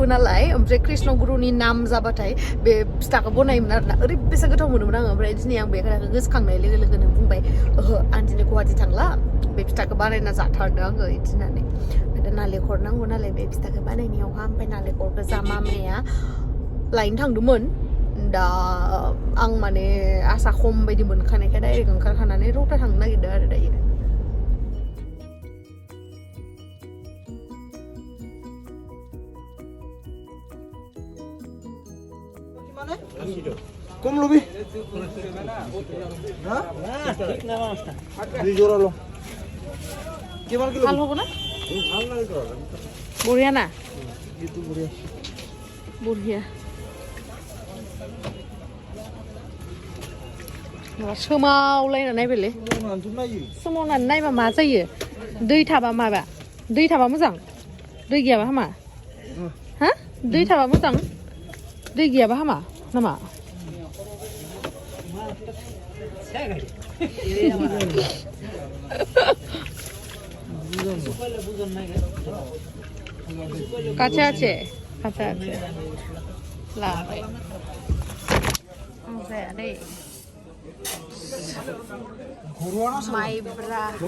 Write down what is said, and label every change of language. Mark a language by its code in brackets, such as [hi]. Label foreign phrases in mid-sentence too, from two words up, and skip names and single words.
[brx] नालाय ओमफ्राय कृष्ण गुरुनि नाम जाबाथाय बे फिथाखौ बनायोमोन आरोना ओरैबायसा गोथाव मोनोमोन आङो ओमफ्राय दिनै आं बे खोथाखौ गोसोखांनाय लोगो लोगोनो बुंबाय ओहो आं दिनै गुवाहाटि थांला बे फिथाखौ बानायना जाथारदों आङो बिदि होननानै दा नालेंखर नांगौ नालाय बे फिथाखौ बानायनायावहा ओमफ्राय नालेंखरखौ जा मामाया लायनो थांदोंमोन दा आं माने आसा खम बायदि मोनखानायखाय डाइरेक्ट ओंखारखानानै रौता थांनो नागिरदों आरो दायो [as] কম লবি দুই জোড়া লো কেমন কিলো ভাল হ'ব না বঢ়িয়া না বঢ়িয়া [brx] सोमावलायना नायबायलै सोमावनानै नायबा मा जायो दै थाबा माबा दै थाबा मोजां दै गैयाबा हामा हा दै थाबा मोजां दै गैयाबा हामा नामा [bn] কাছে আছে [brx] लाबाय जाया दै माइब्रा